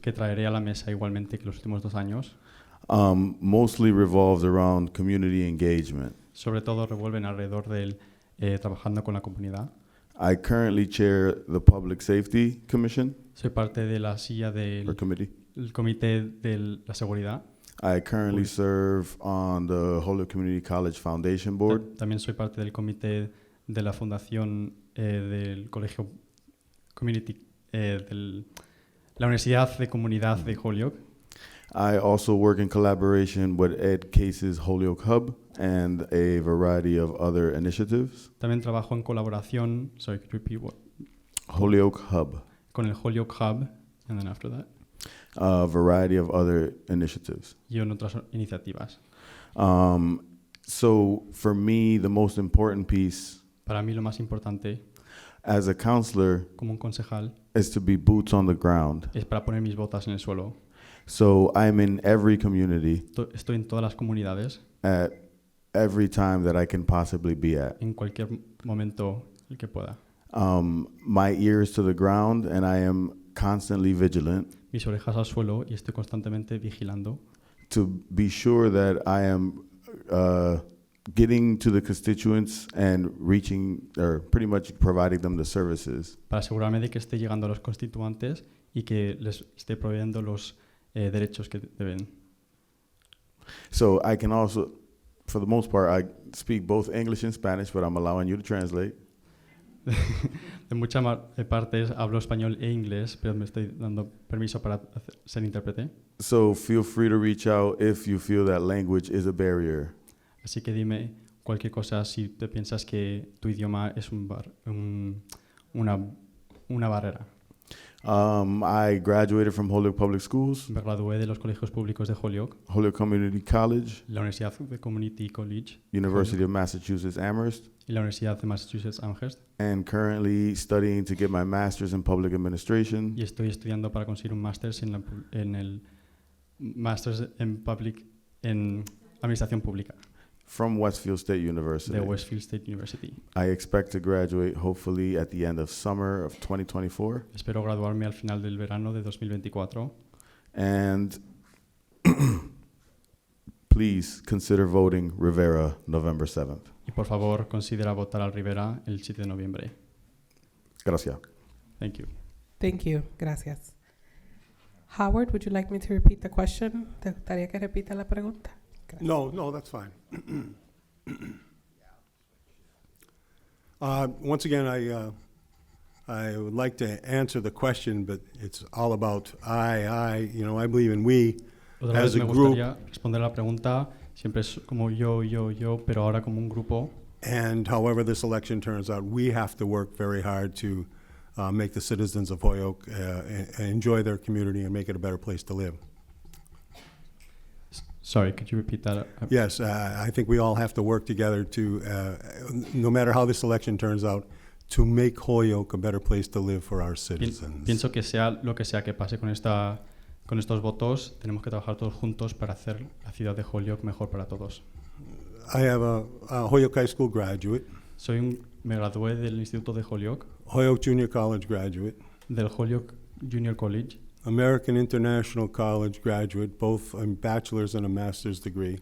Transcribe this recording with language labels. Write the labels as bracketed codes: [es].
[es] que traeré a la mesa igualmente que los últimos 2 años, [en] mostly revolves around community engagement. [es] sobre todo revuelven alrededor del trabajando con la comunidad. [en] I currently chair the Public Safety Commission [es] Soy parte de la silla [en] or [es] del [en] committee. [es] comité de la seguridad. [en] I currently serve on the Holyoke Community College Foundation Board. [es] También soy parte del comité de la fundación del colegio community la Universidad de Comunidad de Holyoke. [en] I also work in collaboration with Ed Case's Holyoke Hub and a variety of other initiatives. [es] También trabajo en colaboración, [en] sorry, could you repeat what? Holyoke Hub, [es] Con el [en] Holyoke Hub, and then after that, a variety of other initiatives. [es] y en otras iniciativas. [en] So for me, the most important piece [es] Para mí lo más importante [en] as a counselor [es] como un concejal [en] is to be boots on the ground. [es] es para poner mis botas en el suelo. [en] So I'm in every community [es] Estoy en todas las comunidades, [en] at every time that I can possibly be at. [es] en cualquier momento el que pueda. [en] My ears to the ground, and I am constantly vigilant [es] Mis orejas al suelo y estoy constantemente vigilando [en] to be sure that I am getting to the constituents and reaching, or pretty much providing them the services [es] para asegurarme de que esté llegando a los constituyentes y que les esté proveyendo los derechos que deben. [en] So I can also, for the most part, I speak both English and Spanish, but I'm allowing you to translate. [es] De muchas partes hablo español e inglés, pero me estoy dando permiso para ser intérprete. [en] So feel free to reach out if you feel that language is a barrier. [es] Así que dime cualquier cosa si te piensas que tu idioma es una barrera. [en] I graduated from Holyoke Public Schools, [es] Me gradué de los colegios públicos de Holyoke, [en] Holyoke Community College, [es] la Universidad de Community College [en] University of Massachusetts Amherst, [es] y la Universidad de Massachusetts Amherst, [en] and currently studying to get my master's in public administration [es] y estoy estudiando para conseguir un máster en el Masters en Administración Pública [en] from Westfield State University. [es] de Westfield State University. [en] I expect to graduate hopefully at the end of summer of 2024. [es] Espero graduarme al final del verano de 2024 [en] And please consider voting Rivera November 7th. [es] y por favor considera votar al Rivera el 7 de noviembre. Gracias. [en] Thank you. Thank you. [es] Gracias. [en] Howard, would you like me to repeat the question? [es] ¿Te gustaría que repita la pregunta? Gracias. [en] No, that's fine. Once again, I would like to answer the question, but it's all about I believe in we [es] Otra [en] as [es] vez [en] a [es] me [en] group, [es] gustaría responder a la pregunta, siempre es como yo, pero ahora como un grupo. [en] and however this election turns out, we have to work very hard to make the citizens of Holyoke enjoy their community and make it a better place to live. Sorry, could you repeat that? Yes, I think we all have to work together to, no matter how this election turns out, to make Holyoke a better place to live for our citizens. [es] Pienso que sea lo que sea que pase con estos votos, tenemos que trabajar todos juntos para hacer la ciudad de Holyoke mejor para todos. [en] I have a Holyoke High School graduate, [es] Me gradué del Instituto de Holyoke, [en] Holyoke Junior College graduate, [es] del Holyoke Junior College, [en] American International College graduate, both a bachelor's and a master's degree,